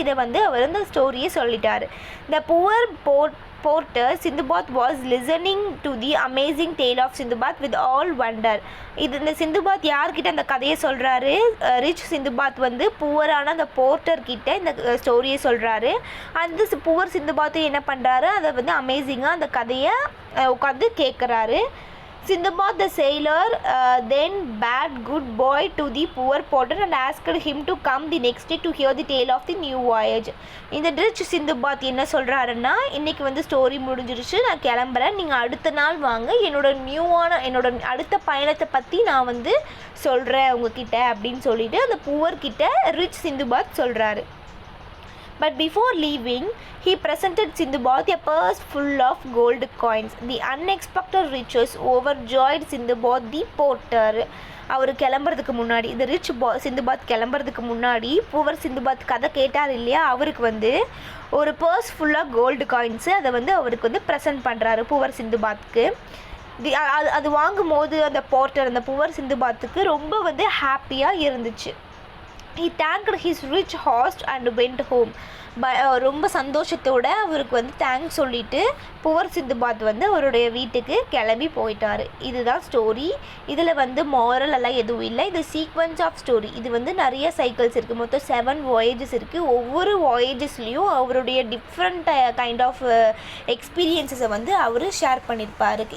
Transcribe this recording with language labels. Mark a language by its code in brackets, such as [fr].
[ta] இதை வந்து அவர் இந்த ஸ்டோரியை சொல்லிட்டார். [en] The poor porter Sindbad was listening to the amazing tale of Sindbad with all wonder. [ta] இந்த சிந்துபாத் யார்கிட்ட அந்த கதையை சொல்கிறாரு, ரிச் சிந்துபாத் வந்து புவரான அந்த போர்ட்டர் கிட்ட இந்த ஸ்டோரியை சொல்கிறாரு. அந்த புவர் சிந்துபாத்து என்ன பண்ணுறாரு, அதை வந்து அமேசிங்காக அந்த கதையை உட்காந்து கேட்குறாரு. [en] Sindbad the sailor then bade good boy to the poor porter and asked him to come the next day to hear the tale of the new voyage. [ta] இந்த ரிச் சிந்துபாத் என்ன சொல்கிறாருன்னா, இன்றைக்கி வந்து ஸ்டோரி முடிஞ்சிருச்சு, நான் கிளம்புறேன், நீங்கள் அடுத்த நாள் வாங்க, என்னோட அடுத்த பயணத்தை பற்றி நான் வந்து சொல்கிறேன் உங்ககிட்ட அப்படின்னு சொல்லிட்டு அந்த புவர்கிட்ட ரிச் சிந்துபாத் சொல்கிறாரு. [en] But before leaving, he presented Sindbad a purse full of gold coins. The unexpected riches overjoyed Sindbad the porter. [ta] அவர் கிளம்புறதுக்கு முன்னாடி, இந்த சிந்துபாத் கிளம்புறதுக்கு முன்னாடி புவர் சிந்துபாத் கதை கேட்டார் இல்லையா, அவருக்கு வந்து ஒரு பர்ஸ் ஃபுல்லாக கோல்டு காயின்ஸு அதை வந்து அவருக்கு வந்து ப்ரெசென்ட் பண்ணுறாரு புவர் சிந்துபாத்துக்கு. அது வாங்கும்போது அந்த புவர் சிந்துபாத்துக்கு ரொம்ப வந்து ஹாப்பியாக இருந்துச்சு. [en] He thanked his rich host and went home. [ta] ரொம்ப சந்தோஷத்தோடு அவருக்கு வந்து தேங்க்ஸ் சொல்லிவிட்டு புவர் சிந்துபாத் வந்து அவருடைய வீட்டுக்கு கிளம்பி போயிட்டார். இதுதான் ஸ்டோரி. இதில் வந்து மாரல் எல்லாம் எதுவும் இல்லை. இது சீக்வன்ஸ் ஆஃப் ஸ்டோரி. இது வந்து நிறைய சைக்கிள்ஸ் இருக்குது, மொத்தம் 7 வாயேஜஸ் இருக்குது. ஒவ்வொரு வாயேஜஸ்லேயும் அவருடைய டிஃப்ரெண்ட் கைண்ட் ஆஃப் எக்ஸ்பீரியன்ஸஸை வந்து அவர் ஷேர் பண்ணியிருப்பார்.